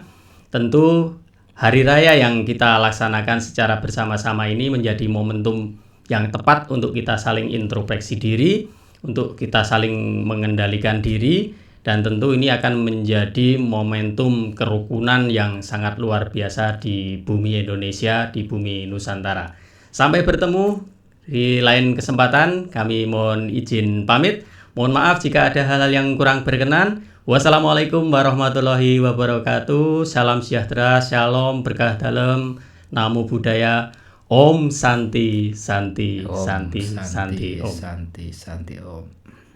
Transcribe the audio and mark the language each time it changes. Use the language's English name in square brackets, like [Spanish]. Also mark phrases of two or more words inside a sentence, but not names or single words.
[Indonesian] Tentu hari raya yang kita laksanakan secara bersama-sama ini menjadi momentum yang tepat untuk kita saling introspeksi diri, untuk kita saling mengendalikan diri, dan tentu ini akan menjadi momentum kerukunan yang sangat luar biasa di bumi Indonesia, di bumi Nusantara. Sampai bertemu di lain kesempatan, kami mohon izin pamit. Mohon maaf jika ada hal-hal yang kurang berkenan. [Arabic] والسلام عليكم ورحمة الله وبركاته. [Indonesian] Salam sejahtera, shalom, berkah dalam, [Pali] namo buddhaya, [Sanskrit] ॐ शान्ति, शान्ति, ॐ शान्ति, शान्ति, शान्ति, ॐ. शान्ति, शान्ति, ॐ.